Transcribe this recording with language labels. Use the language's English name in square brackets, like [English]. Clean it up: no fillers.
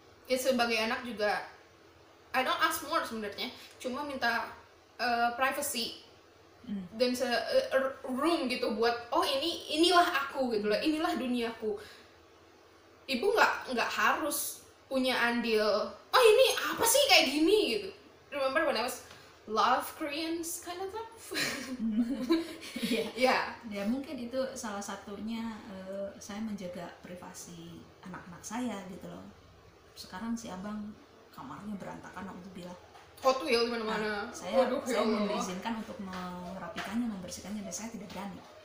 [Indonesian] Ya sebagai anak juga, [English] I don't ask more [Indonesian] sebenarnya, cuma minta privacy dan room gitu buat inilah aku gitu loh, inilah duniaku. Ibu nggak harus punya andil. Oh ini apa sih kayak gini gitu. [English] Remember when I was love Koreans kind of stuff. [Indonesian] Ya mungkin itu salah satunya, saya menjaga privasi anak-anak saya gitu loh. Sekarang si abang kamarnya berantakan, aku bilang Hot Wheel di mana-mana. Saya diizinkan untuk merapikannya, membersihkannya, dan saya tidak berani.